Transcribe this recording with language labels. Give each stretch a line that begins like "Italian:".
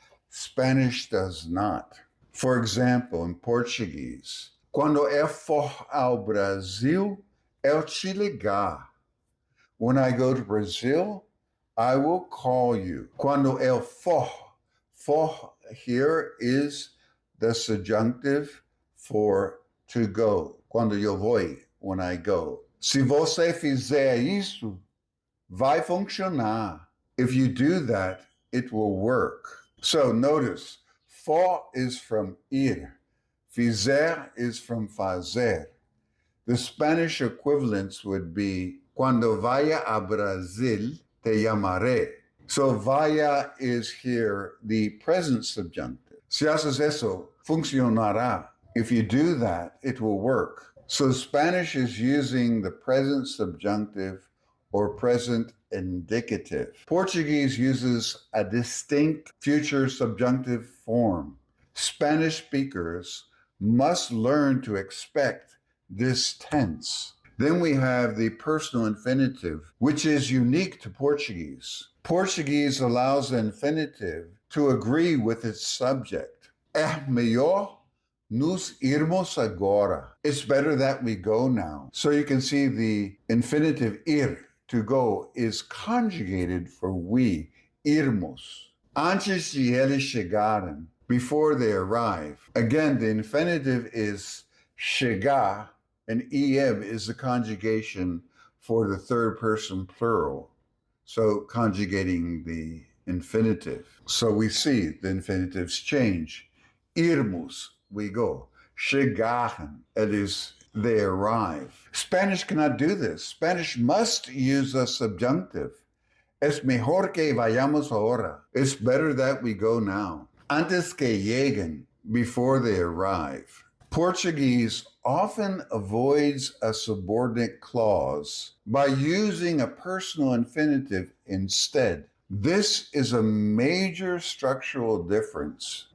English: Spanish does not. For example, in Portuguese,
Portuguese: quando eu for ao Brasil, eu te ligar.
English: When I go to Brazil, I will call you.
Portuguese: Quando eu for
English: here is the subjunctive for to go.
Portuguese: Quando eu vou,
English: when I go.
Portuguese: Se você fizer isso, vai funcionar.
English: If you do that, it will work. So notice, for is from ir. Fizer is from fazer. The Spanish equivalents would be
Spanish: cuando vaya a Brasil, te llamaré.
English: So vaya is here the present subjunctive.
Spanish: Si haces eso, funcionará.
English: If you do that, it will work. So Spanish is using the present subjunctive or present indicative. Portuguese uses a distinct future subjunctive form. Spanish speakers must learn to expect this tense. Then we have the personal infinitive, which is unique to Portuguese. Portuguese allows the infinitive to agree with its subject.
Portuguese: É melhor nos irmos agora.
English: It's better that we go now. So you can see the infinitive ir, to go, is conjugated for we, irmos.
Portuguese: Antes de eles chegarem,
English: before they arrive. Again, the infinitive is chegar, and em is the conjugation for the third person plural. So conjugating the infinitive. So we see the infinitives change. Irmos, we go. Chegarem, it is they arrive. Spanish cannot do this. Spanish must use a subjunctive.
Spanish: Es mejor que vayamos ahora.
English: It's better that we go now.
Spanish: Antes que lleguen,
English: before they arrive. Portuguese often avoids a subordinate clause by using a personal infinitive instead. This is a major structural difference.